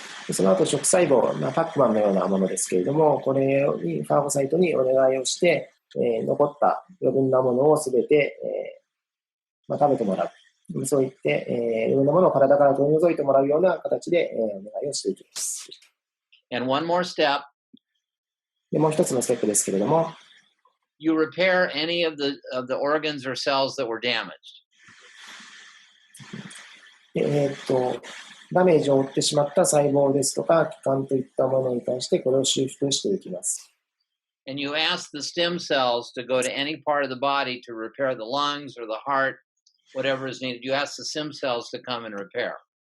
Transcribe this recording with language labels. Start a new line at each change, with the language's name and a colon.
Japanese: その後、食細胞、パックマンのようなものですけれども、これにファーゴサイトにお願いをして、残った余分なものをすべて、食べてもらう。そういって、いろんなものを体から取り除いてもらうような形で、お願いをしていきます。
English: And one more step.
Japanese: でもう一つのステップですけれども、
English: You repair any of the organs or cells that were damaged.
Japanese: ダメージを負ってしまった細胞ですとか、器官といったものに対してこれを修復していきます。
English: And you ask the stem cells to go to any part of the body to repair the lungs or the heart, whatever is needed. You ask the stem cells to come and repair.